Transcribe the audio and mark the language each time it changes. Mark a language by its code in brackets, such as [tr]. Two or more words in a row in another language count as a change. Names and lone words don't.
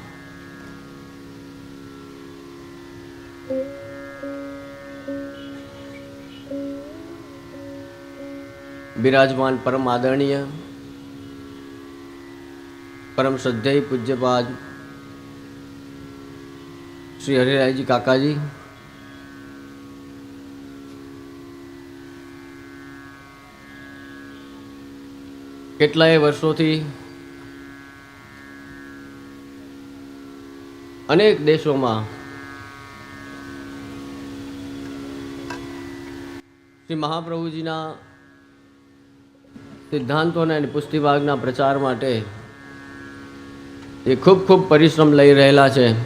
[hi] विराजमान परम आदरणीय परम श्रद्धेय पूज्यपाद श्री हरिरायजी काकाजी, [gu] કેટલાય વર્ષોથી અનેક દેશોમાં શ્રી મહાપ્રભુજીના સિદ્ધાંતોના અને પુષ્ટિભાગના પ્રચાર માટે એ ખૂબ ખૂબ પરિશ્રમ લઈ રહેલા છે.